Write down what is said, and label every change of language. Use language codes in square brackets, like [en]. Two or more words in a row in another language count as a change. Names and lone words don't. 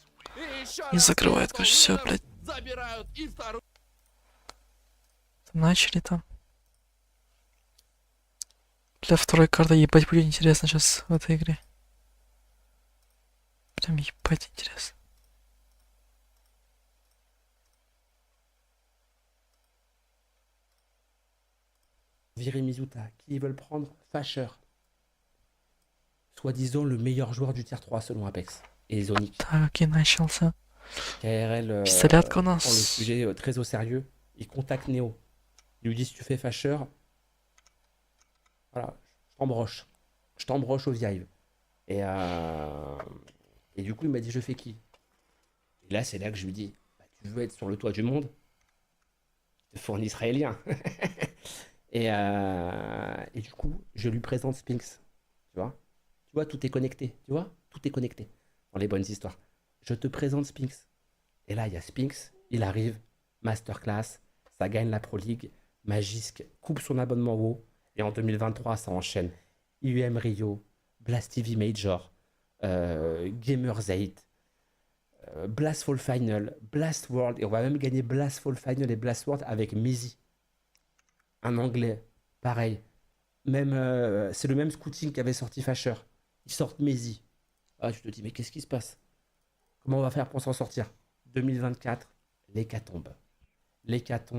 [ru] И еще Не закрывает, короче, все, блядь. Забирают и вторую. Начали там. Для второй карты ебать будет интересно сейчас в этой игре. Прям ебать интересно. [fr] Virer Mizuta, qui veulent prendre Fasher, soi-disant le meilleur joueur du tier 3 selon Apex, et Zonic. [ru] Так, и начался. [fr] KRL [ru] Пистолетка у [fr] prend le [ru] нас. [fr] sujet très au sérieux, il contacte Neo. Il lui dit si tu fais Fasher, voilà, je t'embroche au Vive. Et du coup il m'a dit je fais qui? Et là c'est là que je lui dis bah, tu veux être sur le toit du monde? Il te faut un Israélien. Et du coup, je lui présente Spinks. Tu vois, tout est connecté. Tu vois, tout est connecté dans les bonnes histoires. Je te présente Spinks. Et là, il y a Spinks. Il arrive, masterclass. Ça gagne la Pro League. Magisk coupe son abonnement WoW. Et en 2023, ça enchaîne. IUM Rio, Blast TV Major, Gamers 8, Blast Fall Final, Blast World. Et on va même gagner Blast Fall Final et Blast World avec Mizi. Un anglais, pareil. Même, c'est le même scouting qu'avait sorti Fasher. Ils sortent Mezi. Ah, tu te dis, mais qu'est-ce qui se passe? Comment on va faire pour s'en sortir? 2024, l'hécatombe.